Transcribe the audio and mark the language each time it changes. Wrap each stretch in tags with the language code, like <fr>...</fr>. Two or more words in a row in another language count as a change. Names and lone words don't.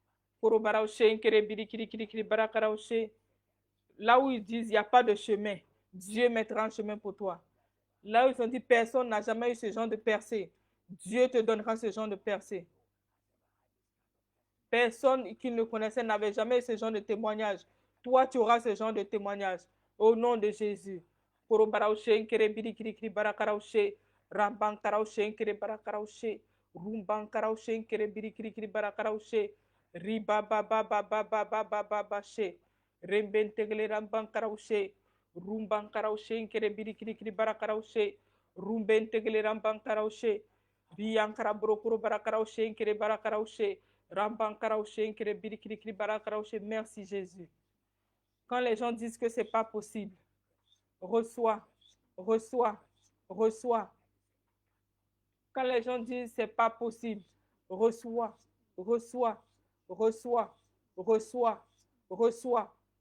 <fr>Là où ils disent il n'y a pas de chemin, Dieu mettra un chemin pour toi. Là où ils ont dit personne n'a jamais eu ce genre de percée, Dieu te donnera ce genre de percée. Personne qui ne connaissait n'avait jamais eu ce genre de témoignage. Toi, tu auras ce genre de témoignage. Au nom de Jésus. Riba ba ba ba ba ba ba ba ba ba she rembentegle ramban karaushe rumban karaushe kere biri kiri kiri bara karaushe rumbentegle ramban karaushe biyan karabrokuro bara karaushe kere bara karaushe ramban karaushe kere biri kiri kiri bara karaushe. Merci Jésus. Quand les gens disent que c'est pas possible, reçois, reçois, reçois. Quand les gens disent c'est pas possible, reçois, reçois, reçois, reçois, reçois.</fr>